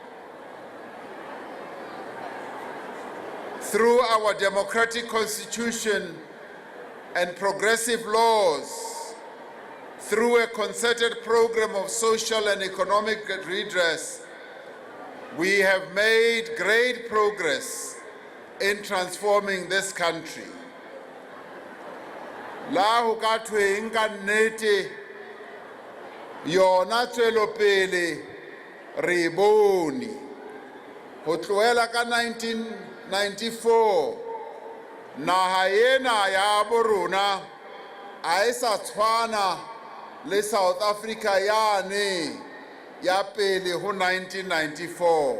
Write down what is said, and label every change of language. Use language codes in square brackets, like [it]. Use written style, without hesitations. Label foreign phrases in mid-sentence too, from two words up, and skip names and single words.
[en] Through our democratic constitution and progressive laws, through a concerted program of social and economic redress, we have made great progress in transforming this country. [st] La ho ka thweng ka nnete yona tswelopele re bone ho tloela ka 1994 naha ena ya borona a e sa tshwana le South Africa yane ya pele ho 1994.